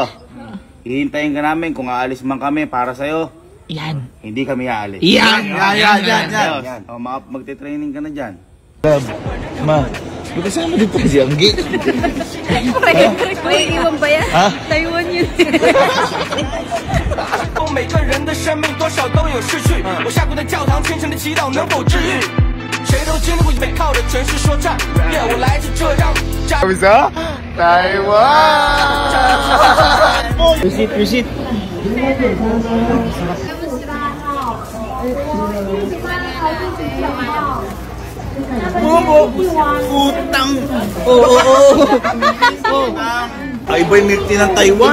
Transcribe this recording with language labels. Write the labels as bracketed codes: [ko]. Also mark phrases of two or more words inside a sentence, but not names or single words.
[tl] Hihintayin ka namin kung aalis man kami para sa'yo. Yan. Hindi kami aalis. Yan. Yan. O, magte-training ka na dyan. Ma, magkasama din po si Anggi. May iwan ba yan? Ha? Taiwan yun. [zh] 每个人的生命多少都有逝去，我下跪在教堂，虔诚的祈祷能否治愈。谁都经历过背靠着城市说唱，耶，我来自浙江。 [tl] Bisa? Taiwan! Visit. Utang! Oo. Ay, iba yung [en] milk tea [tl] ng Taiwan.